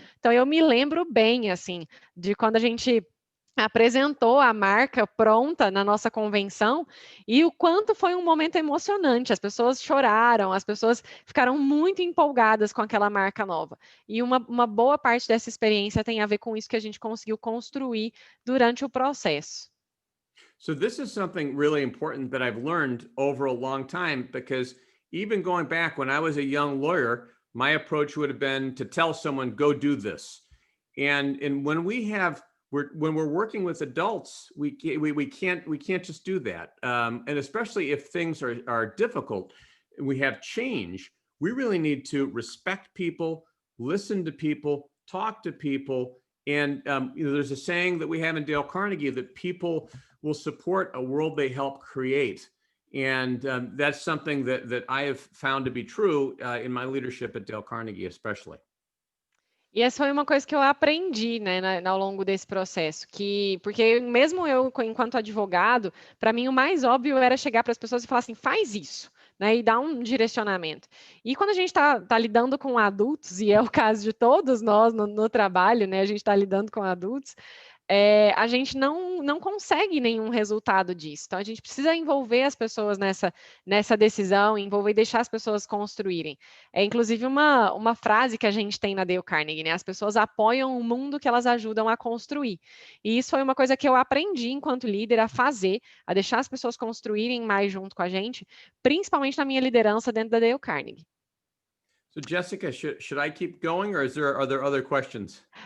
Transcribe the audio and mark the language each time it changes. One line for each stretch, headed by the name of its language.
Portuguese: Então, eu me lembro bem, assim, de quando a gente apresentou a marca pronta na nossa convenção e o quanto foi um momento emocionante. As pessoas choraram, as pessoas ficaram muito empolgadas com aquela marca nova. E uma boa parte dessa experiência tem a ver com isso que a gente conseguiu construir durante o processo.
English: So this is something really important that I've learned over a long time, because even going back when I was a young lawyer, my approach would have been to tell someone, go do this. And when we're working with adults, we can't just do that. And especially if things are difficult, we have change. We really need to respect people, listen to people, talk to people. And there's a saying that we have in Dale Carnegie that people will support a world they help create. And that's something that I have found to be true in my leadership at Dale Carnegie, especially.
Portuguese: E essa foi uma coisa que eu aprendi, né, ao longo desse processo, porque mesmo eu, enquanto advogado, para mim o mais óbvio era chegar para as pessoas e falar assim, faz isso, né, e dar um direcionamento. E quando a gente está lidando com adultos, e é o caso de todos nós no trabalho, né, a gente está lidando com adultos, a gente não consegue nenhum resultado disso. Então, a gente precisa envolver as pessoas nessa decisão, envolver e deixar as pessoas construírem. É, inclusive, uma frase que a gente tem na Dale Carnegie, né? As pessoas apoiam o mundo que elas ajudam a construir. E isso foi uma coisa que eu aprendi enquanto líder a fazer, a deixar as pessoas construírem mais junto com a gente, principalmente na minha liderança dentro da Dale Carnegie.
English: So Jessica, should I keep going, or are there other questions?